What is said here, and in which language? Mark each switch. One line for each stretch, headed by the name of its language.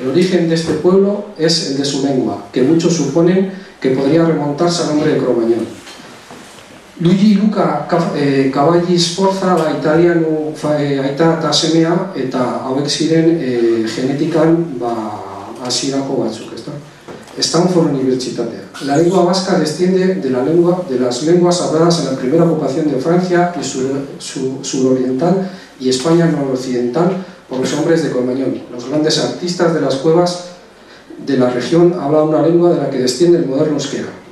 Spanish: El origen de este pueblo es el de su lengua, que muchos suponen que podría remontarse al nombre de Cromañón.
Basque: Luigi Luca Cavalli Sforza da italiano aita eta semea eta hauek ziren genetikan hasierako batzuk, ezta? Stanford Universitatea.
Spanish: La lengua vasca desciende de las lenguas habladas en la primera ocupación de Francia y suroriental y España noroccidental por los hombres de Cromañón. Los grandes artistas de las cuevas de la región hablan una lengua de la que desciende el moderno euskera.